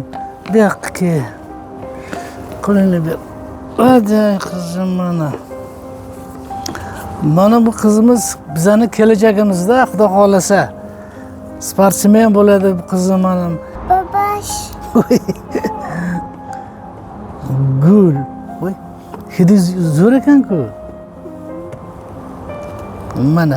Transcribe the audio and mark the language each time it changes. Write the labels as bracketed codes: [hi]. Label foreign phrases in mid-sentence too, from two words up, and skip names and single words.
[tr] Bir dakika kel. Kolunu bir. Hadi kızım bana. [uz] Mana bu kızımız bizani kelajagimizda Xudo xolasa sportsmen bo'ladi bu qizim mana. Babaş. Gul. Voy. Hidi zo'r ekan-ku. Mana.